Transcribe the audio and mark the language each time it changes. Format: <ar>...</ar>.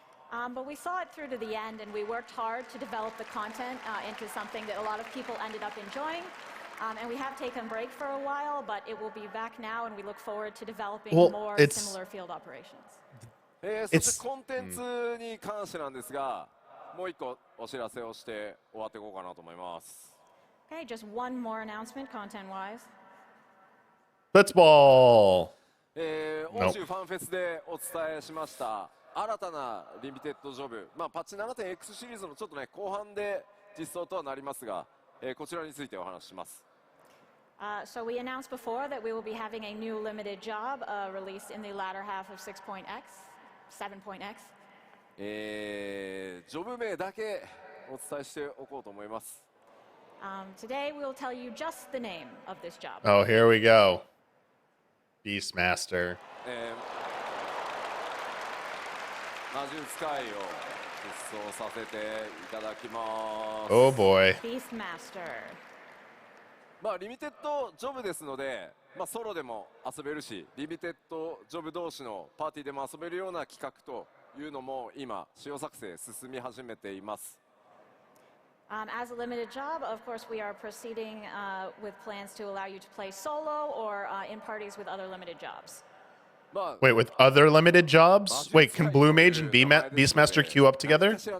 <en>But we saw it through to the end and we worked hard to develop the content into something that a lot of people ended up enjoying. And we have taken a break for a while, but it will be back now and we look forward to developing Well, more it's- similar field operations.</en> <ja>そしてコンテンツに関してなんですが、もう一個お知らせをして終わっていこうかなと思います。</ja> <en>Okay, just one more announcement content-wise. Blitzball.</en> <ja>欧州ファンフェスでお伝えしました新たなリミテッドジョブ、まあ、パッチ 7.x シリーズのちょっとね後半で実装とはなりますが、こちらについてお話しします。</ja> <en>So we announced before that we will be having a new limited job released in the latter half of 6.x, 7.x.</en> <ja>ジョブ名だけお伝えしておこうと思います。</ja> <en>Today we will tell you just the name of this job. Oh, here we go. Beastmaster.</en> <ja>魔術界を実装させていただきます。</ja> <en>Oh boy. Beastmaster.</en> <ja>まあリミテッドジョブですので、まあソロでも遊べるし、リミテッドジョブ同士のパーティーでも遊べるような企画というのも今使用作成進み始めています。</ja> <en>As a limited job, of course, we are proceeding with plans to allow you to play solo or in parties with other limited jobs. Wait, with other limited jobs? Wait, can Blue Mage and Beastmaster queue up together?</en>